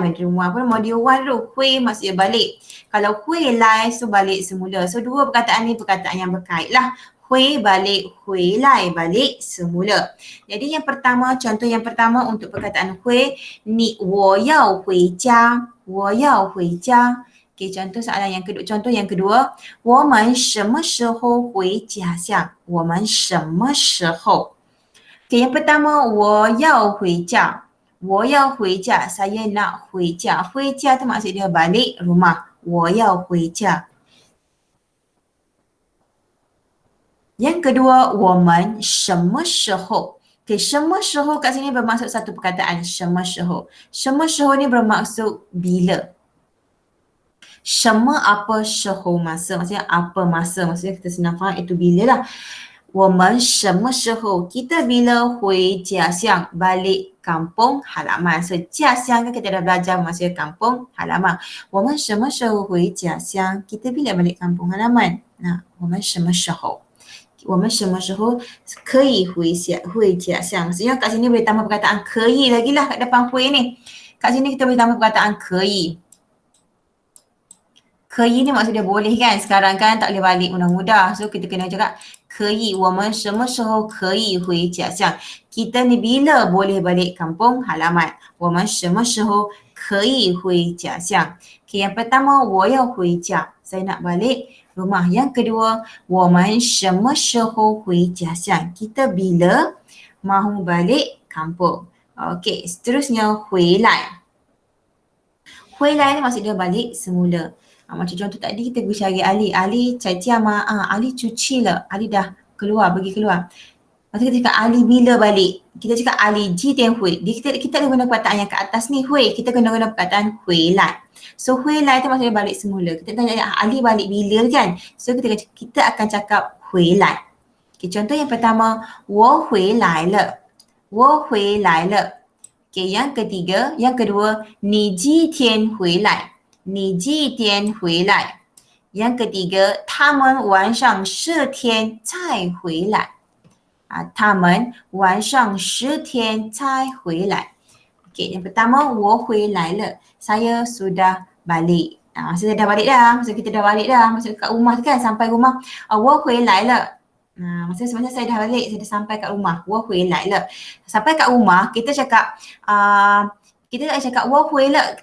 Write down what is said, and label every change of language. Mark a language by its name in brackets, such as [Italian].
[Malay] Mandarin 1 pun modul 1 tu. Hui maksudnya balik. Kalau hui lai, so balik semula. So dua perkataan ni perkataan yang berkait lah. Hui balik, hui lai balik semula. Jadi yang pertama, contoh yang pertama untuk perkataan hui ni [Chinese] 我要回家, 我要回家. Okay, [Malay] contoh yang kedua, [Chinese] 我们什么时候回家乡？我们什么时候？ Okay, [Malay] yang pertama, [Chinese] 我要回家，我要回家, [Malay] saya nak [Chinese] 回家. [Malay] 回家tu maksud dia balik rumah. [Chinese] 我要回家. [Malay] Yang kedua, [Chinese] 我们什么时候? [Malay] Okay, 什么时候kat sini bermaksud satu perkataan, 什么时候? 什么时候ni bermaksud bila. 什么 apa 时候 masa, maksudnya apa masa, maksudnya kita senang faham itu bila lah. [Chinese] 我们什么时候, [Malay] kita bila 回家乡, balik kampung halaman. So 家乡kan kita dah belajar maksudnya kampung halaman. [Chinese] 我们什么时候回家乡, [Malay] kita bila balik kampung halaman. [Chinese] Nah, 我们什么时候? 我们什么时候可以回家乡? [Malay] Maksudnya kat sini boleh tambah perkataan 可以lagi lah kat depan 会 ni. Kat sini kita boleh tambah perkataan 可以. 可以ni maksud dia boleh kan. Sekarang kan tak boleh balik mudah-mudah. So kita kena cakap [Chinese] 可以, 我们什么时候可以回家乡? [Malay] Kita ni bila boleh balik kampung halaman. [Chinese] 我们什么时候可以回家乡? Okay, [Malay] yang pertama, [Chinese] 我要回家. [Malay] Saya nak balik rumah. Yang kedua, [Chinese] 我们什么时候回家乡? [Malay] Kita bila mahu balik kampung. Okay, seterusnya 回来. 回来ni maksud dia balik semula. Macam contoh tadi kita pergi cari Ali. Ali [Chinese] cai tia ma, [Malay] Ali [Chinese] cuci le. [Malay] Ali dah keluar, pergi keluar. Lepas tu kita cakap Ali bila balik. Kita cakap Ali [Chinese] ji tian hui. [Malay] Kita ada guna perkataan yang kat atas ni hui. Kita kena guna perkataan hui lai. So hui lai tu maksudnya balik semula. Kita tanya Ali balik bila kan. So kita akan cakap hui lai. [Chinese] Okay, [Malay] contoh yang pertama, [Chinese] 我回来了. 我回来了. Okay, [Malay] yang kedua, [Chinese] 你几天回来? 你几天回来? [Malay] Yang ketiga, [Chinese] 他们晚上10天才回来. 他们晚上10天才回来. [Malay] Okay, yang pertama, [Chinese] 我回来了. [Malay] Saya sudah balik. Maksudnya dah balik dah. Maksudnya kita dah balik dah. Maksudnya kat rumah tu kan, sampai rumah. [Chinese] 我回来了. [Malay] Maksudnya sebenarnya saya dah balik, saya dah sampai kat rumah. [Chinese] 我回来了. [Malay] Sampai kat rumah, kita cakap, kita tak cakap [Chinese] 我回了.